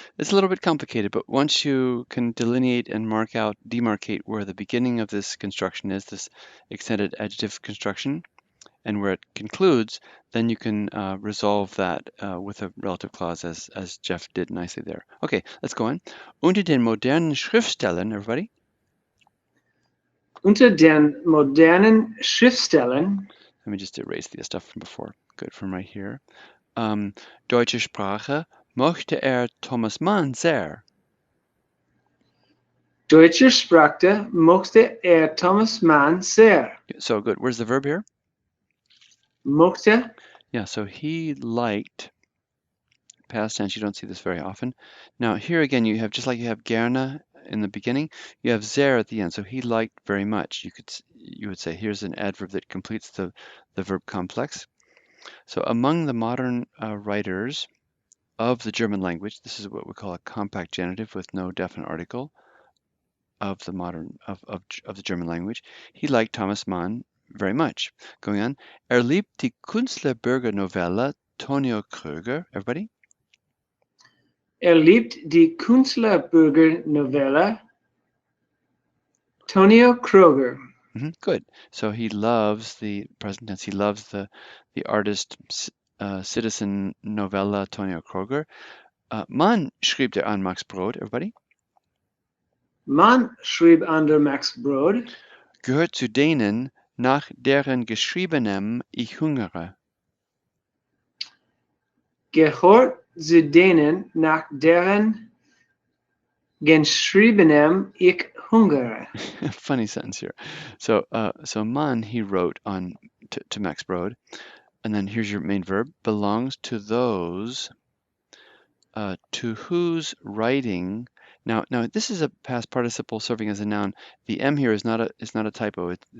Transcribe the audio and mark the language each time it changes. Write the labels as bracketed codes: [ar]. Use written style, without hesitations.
[en] It's a little bit complicated, but once you can delineate and demarcate where the beginning of this construction is, this extended adjective construction, and where it concludes, then you can resolve that with a relative clause as Jeff did nicely there. Okay, let's go on. [de] Unter den modernen Schriftstellern, [en] everybody. [de] Unter den modernen Schriftstellern. [en] Let me just erase the stuff from before. Good, from right here. [de] Deutsche Sprache mochte Thomas Mann sehr. Deutsche Sprache mochte Thomas Mann sehr. [en] So good. Where's the verb here? [de] Mochte. [en] Yeah, so he liked. Past tense, you don't see this very often. Now here again, you have, just like you have gerne in the beginning, you have sehr at the end. So he liked very much. You would say here's an adverb that completes the verb complex. So among the modern writers of the German language, this is what we call a compact genitive with no definite article of the modern of the German language. He liked Thomas Mann very much. Going on, [de] liebt die Künstlerbürgernovelle Tonio Kröger. [en] Everybody. [de] Liebt die Künstlerbürgernovelle Tonio Kröger. [en] Good. So he loves the present tense. He loves the artist citizen Novella Tonio Kröger. [de] Mann schrieb an Max Brod. [en] Everybody. [de] Mann schrieb an der Max Brod. Gehört zu denen, nach deren geschriebenem ich hungere. Gehört zu denen, nach deren geschriebenem ich hungere. [en] Funny sentence here. So Mann, he wrote on to Max Brod, and then here's your main verb, belongs to those to whose writing. Now this is a past participle serving as a noun. The M here is not a typo.